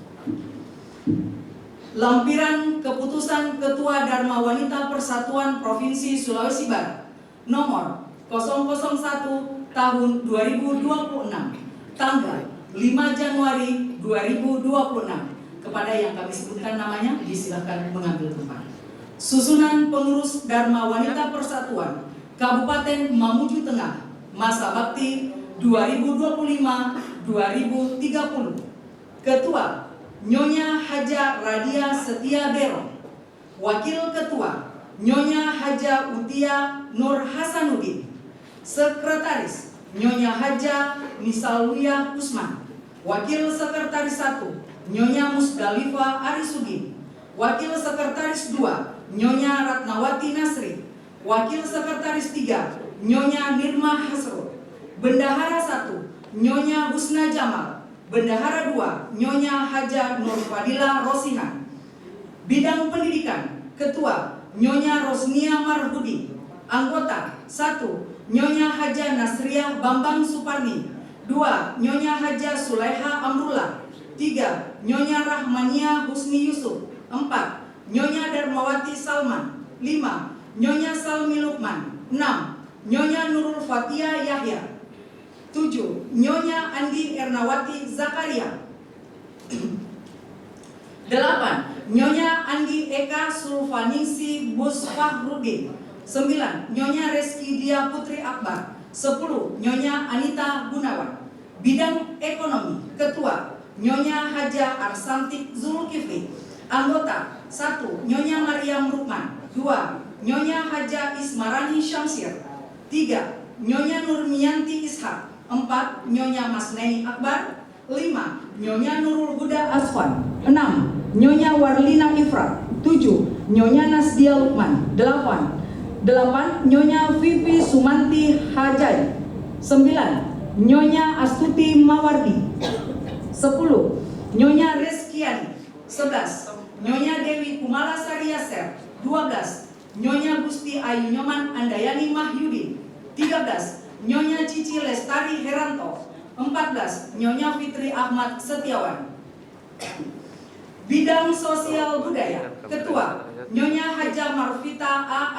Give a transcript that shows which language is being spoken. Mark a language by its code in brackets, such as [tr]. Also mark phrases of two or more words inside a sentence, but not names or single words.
[id] Lampiran keputusan Ketua Dharma Wanita Persatuan Provinsi Sulawesi Barat nomor 001 tahun 2026 tanggal 5 Januari 2026. Kepada yang kami sebutkan namanya disilakan mengambil tempat. Susunan pengurus Dharma Wanita Persatuan Kabupaten Mamuju Tengah masa bakti 2025-2030. Ketua Nyonya Haja Radia Setia Bero. Wakil Ketua Nyonya Haja Utia Nur Hasanuddin. Sekretaris Nyonya Haja Misalwiyah Usman. Wakil Sekretaris 1 Nyonya Musdalifah Arisudin. Wakil Sekretaris 2 Nyonya Ratnawati Nasri. Wakil Sekretaris 3 Nyonya Nirma Hasrul. Bendahara 1 Nyonya Husna Jamal. Bendahara 2 Nyonya Haja Nur Fadila Rosihan. Bidang Pendidikan Ketua Nyonya Rosnia Marhudi. Anggota 1 Nyonya Haja Nasriah Bambang Suparni. 2 Nyonya Haja Sulaiha Amrullah. 3 Nyonya Rahmania Husni Yusuf. 4 Nyonya Darmawati Salman. 5 Nyonya Salmi Lukman. 6 Nyonya Nurul Fatia Yahya. 7 Nyonya Andi Ernawati Zakaria. 8. Nyonya Andi Eka Sulfaningsi Busfahrudin. 9. Nyonya Reski Dia Putri Akbar. 10. Nyonya Anita Gunawan. Bidang Ekonomi, Ketua Nyonya Haja Arsantik Zulkifli. Anggota 1. Nyonya Mariam Rukman. 2. Nyonya Haja Ismarani Syamsir. 3. Nyonya Nurmianti Ishak. 4. Nyonya Masneni Akbar. 5. Nyonya Nurul Huda Aswan. 6. Nyonya Warlina Ifrat. 7. Nyonya Nasdia Lukman. 8. Nyonya Vivi Sumanti Hajai. 9. Nyonya Astuti Mawardi. 10. Nyonya Reskiani. 11. Nyonya Dewi Kumala Sariaser. 12. Nyonya Gusti Ayu Nyoman Andayani Mahyudin. 13. Nyonya Cici Lestari Heranto. 14. Nyonya Fitri Ahmad Setiawan. Bidang Sosial Budaya, Ketua Nyonya Haja Marfita A.